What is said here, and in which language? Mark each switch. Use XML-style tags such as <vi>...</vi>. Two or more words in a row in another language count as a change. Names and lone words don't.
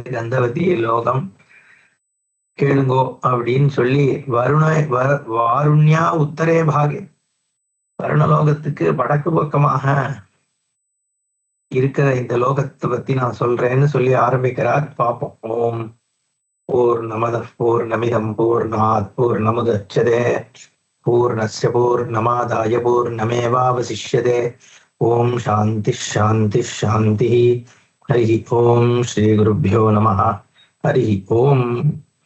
<ta>கந்தவதி லோகம் கேளுங்கோ அப்படின்னு சொல்லி</ta> <sa>वारुण्या उत्तरे भागे,</sa> <ta>வருணலோகத்துக்கு வடக்கு பக்கமாக இருக்கிற இந்த லோகத்தை பத்தி நான் சொல்றேன்னு சொல்லி ஆரம்பிக்கிறார்.</ta> <sa>பார்ப்போம். ॐ पूर्णमद पूर्णमिदं पूर्णात् पूर्णमुदच्यते पूर्णस्य पूर्णमादाय पूर्णमेवावशिष्यते. ॐ शान्ति शान्ति शान्ति. हरि ॐ. श्री गुरुभ्यो नमः. हरि ॐ.</sa>